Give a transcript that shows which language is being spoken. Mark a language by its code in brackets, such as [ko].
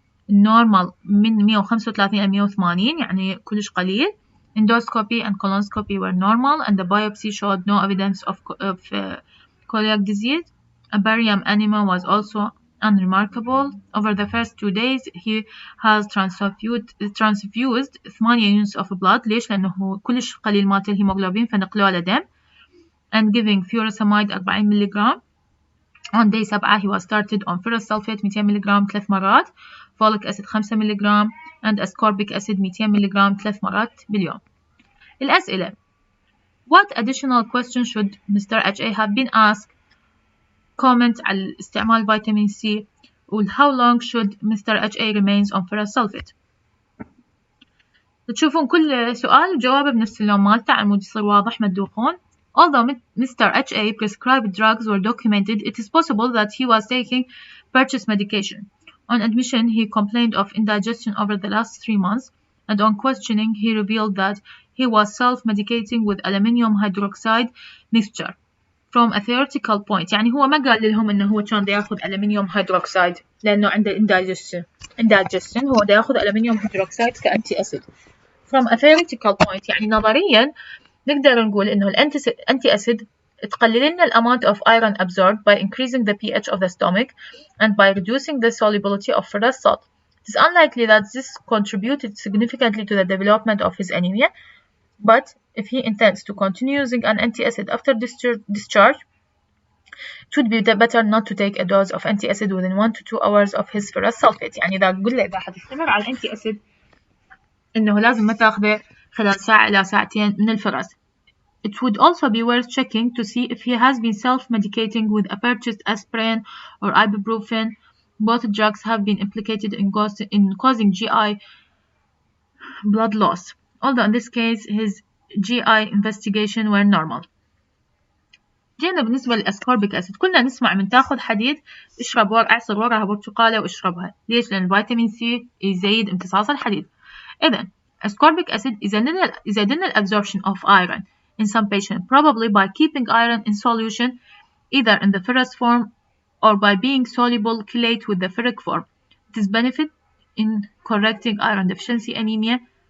[ar] النورمال من 135 إلى 180 يعني كلش قليل. [en] Endoscopy and colonoscopy were normal and the biopsy showed no evidence of celiac disease. A barium anemia was also unremarkable. Over the first 2 days he has transfused 8 units of blood. [ar] ليش؟ لأنه كلش قليل مالت الهيموغلوبين فنقلوه لدم. [en] And giving furosemide 40 ملغ. On day 7 he was started on ferrous sulfate 200 ملغ [ar] 3 مرات. [en] folic acid 5 ملغ and ascorbic acid 200 ملغ [ar] 3 مرات باليوم. [en] الأسئلة: What additional questions should Mr. H.A. have been asked? [ar] Comment على استعمال فيتامين C. [en] How long should Mr. H.A. remains on ferrous sulfate? [ar] تشوفون كل سؤال جوابه بنفس اللون مالته على مود يصير واضح ما تدوخون. [en] Although Mr. H.A. prescribed drugs were documented, it is possible that he was taking purchased medication. On admission, he complained of indigestion over the last 3 months, and on questioning, he revealed that he was self-medicating with aluminium hydroxide mixture. From a theoretical point, [ar] يعني هو ما قال لهم إنه هو كان دا ياخذ aluminium hydroxide لأنه عنده indigestion هو دا ياخذ aluminium hydroxide كأنتي أسيد. [en] From a theoretical point [ar] يعني نظريا نقدر نقول إنه الأنتي أسيد تقلل لنا [en] الامount of iron absorbed by increasing the pH of the stomach and by reducing the solubility of ferrous salt. It is unlikely that this contributed significantly to the development of his anemia, but if he intends to continue using an antiacid after discharge, it would be better not to take a dose of antiacid within 1 to 2 hours of his ferrous sulfate. [ar] يعني إذا قلنا إذا حتستمر على الانتياسيد إنه لازم ما تاخذه خلال ساعة إلى ساعتين من الفرز. [en] It would also be worth checking to see if he has been self-medicating with a purchased aspirin or ibuprofen. Both drugs have been implicated in causing GI blood loss, although in this case his GI investigation were normal. [ar] جينا بالنسبة للأسكوربيك أسيد، كلنا نسمع من تاخذ حديد اشرب اعصر وراها برتقالة واشربها. ليش؟ لأن الفيتامين سي يزيد امتصاص الحديد. [en] إذن ascorbic acid يزيدنا الabsorption of iron in some patients, probably by keeping iron in solution either in the ferrous form or by being soluble chelate with the ferric form. It is benefit in correcting iron deficiency anemia.